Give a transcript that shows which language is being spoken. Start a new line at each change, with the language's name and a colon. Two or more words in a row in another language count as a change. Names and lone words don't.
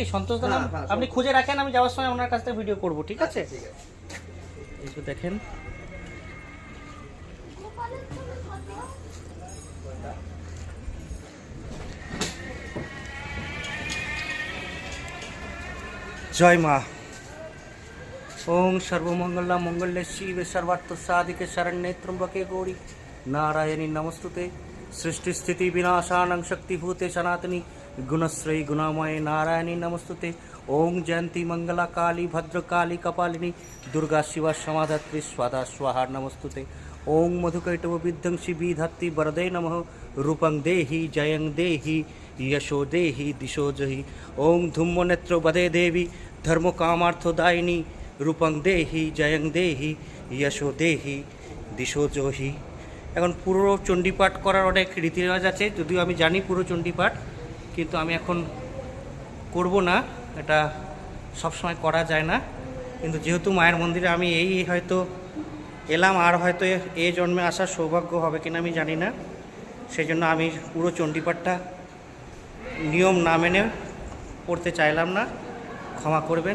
Bangla: সন্তোষদা নাম আপনি খুঁজে রাখেন, আমি যাওয়ার সময় ওনার কাছ থেকে ভিডিও করব। ঠিক আছে? এই যে দেখেন, জয় মা।
Sanskrit: ওং সর্বমঙ্গলা মঙ্গলে শিবে সর্বার্থ সাধিকে শরণ্যে ত্র্যম্বকে গৌরী নারায়ণী নমস্তুতে। সৃষ্টি স্থিতি বিনাশানং শক্তিভূতে সনাতনী গুণশ্রয়ী গুণাময়ে নারায়ণী নমস্তুতে। ওং জয়ন্তী মঙ্গলা কালী ভদ্রকালী কপালিনী দুর্গা শিবা সমাধাত্রী স্বাদা স্বাহা নমস্তুতে। ওং মধুকৈটব বিধ্বংসী বিধত্তি বরদে নমঃ রূপং দেহি জয়ং দেহি यशो देहि दिशो जहि। ओं धूम्र नेत्र बदे देवी धर्म कामार्थदायिनी रूपं देहि जयं देहि यशो देहि दिशो जहि।
Bangla: এখন পুরো চণ্ডীপাঠ করার অনেক রীতিরেওয়াজ আছে, যদিও আমি জানি পুরো চণ্ডীপাঠ, কিন্তু আমি এখন করব না। এটা সবসময় করা যায় না, কিন্তু যেহেতু মায়ের মন্দিরে আমি এই হয়তো এলাম, আর হয়তো এই জন্মে আসার সৌভাগ্য হবে কিনা আমি জানি না, সেই জন্য আমি পুরো চণ্ডীপাঠটা নিয়ম না মেনে পড়তে চাইলাম না, ক্ষমা করবেন।